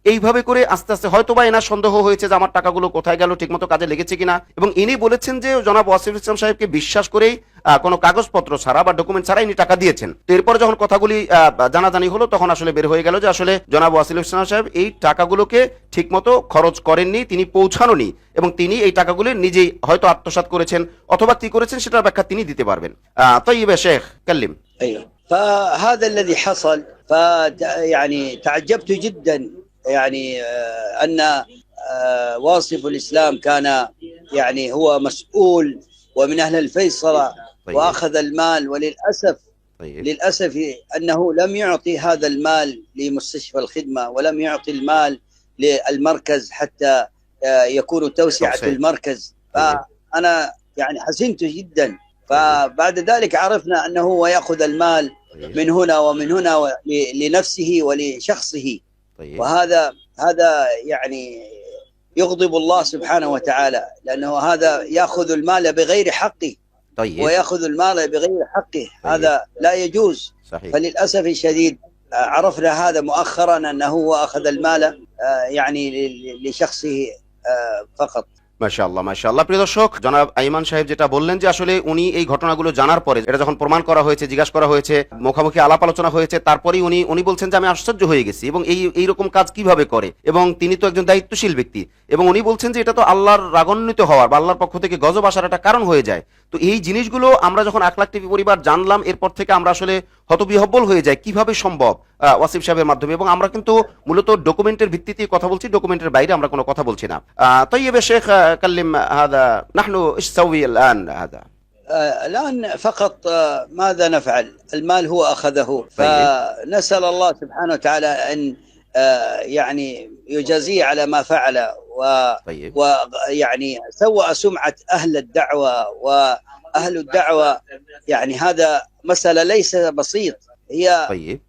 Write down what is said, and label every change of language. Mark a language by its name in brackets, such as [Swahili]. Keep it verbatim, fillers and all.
[Bangla] এইভাবে করে আস্তে আস্তে হয়তোবা এনার সন্দেহ হয়েছে যে আমার টাকাগুলো কোথায় গেল, ঠিকমতো কাজে লেগেছে কিনা, এবং ইনি বলেছেন যে জনাব ওয়াসিফুল ইসলাম সাহেবকে বিশ্বাস করেই কোনো কাগজপত্র ছাড়া বা ডকুমেন্ট ছাড়া ইনি টাকা দিয়েছেন। তো এরপর যখন কথাগুলি জানাজানি হলো তখন আসলে বের হয়ে গেল যে আসলে জনাব ওয়াসিফুল ইসলাম সাহেব এই টাকাগুলোকে ঠিকমতো খরচ করেননি, তিনি পৌঁছাননি এবং তিনি এই টাকাগুলো নিজেই হয়তো আত্মসাৎ করেছেন অথবা কি করেছেন সেটার ব্যাখ্যা তিনি দিতে পারবেন। [Arabic] طيب يا شيخ كلم. ايوه فهذا الذي حصل ف يعني تعجبت جدا يعني ان واصف الاسلام كان يعني هو مسؤول ومن اهل الفيصلة واخذ المال وللاسف للاسف انه لم يعطي هذا المال لمستشفى الخدمة ولم يعطي المال للمركز حتى يكون توسعة المركز. فانا يعني حزنت جدا. فبعد ذلك عرفنا أنه هو يأخذ المال من هنا ومن هنا لنفسه ولشخصه. وهذا هذا يعني يغضب الله سبحانه وتعالى لأنه هذا يأخذ المال بغير حقه ويأخذ المال بغير حقه، هذا لا يجوز. فللأسف الشديد عرفنا هذا مؤخرا أنه هو أخذ المال يعني لشخصه فقط. [Bangla] মাশাআল্লাহ মাশাআল্লাহ প্রিয় দর্শক জনাব আইমান সাহেব যেটা বললেন যে আসলে উনি এই ঘটনাগুলো জানার পরে এটা যখন প্রমাণ করা হয়েছে, জিজ্ঞাসা করা হয়েছে, মুখামুখি আলাপ আলোচনা হয়েছে, তারপরেই উনি উনি বলছেন যে আমি আশ্চর্য হয়ে গেছি এবং এই এই রকম কাজ কিভাবে করে, এবং তিনি তো একজন দায়িত্বশীল ব্যক্তি এবং উনি বলছেন যে এটা তো আল্লাহর রাগান্বিত হওয়ার বা আল্লাহর পক্ষ থেকে গজব আসার একটা কারণ হয়ে যায়। তো এই জিনিসগুলো আমরা যখন আখলাক টিভি পরিবার জানলাম এরপর থেকে আমরা আসলে হতবিহ্বল হয়ে যায় কিভাবে সম্ভব ওয়াসিফ সাহেবের মাধ্যমে, এবং আমরা কিন্তু মূলত ডকুমেন্টের ভিত্তিতে কথা বলছি, ডকুমেন্টের বাইরে আমরা কোনো কথা বলছি না। [Arabic] طيب يا شيخ كلم هذا نحن ايش نسوي الان هذا الان فقط ماذا نفعل؟ المال هو اخذه فنسال الله سبحانه وتعالى ان يعني يجازيه على ما فعل ويعني سوء سمعة اهل الدعوة و أهل الدعوة. يعني هذا مسألة ليس بسيط هي طيب.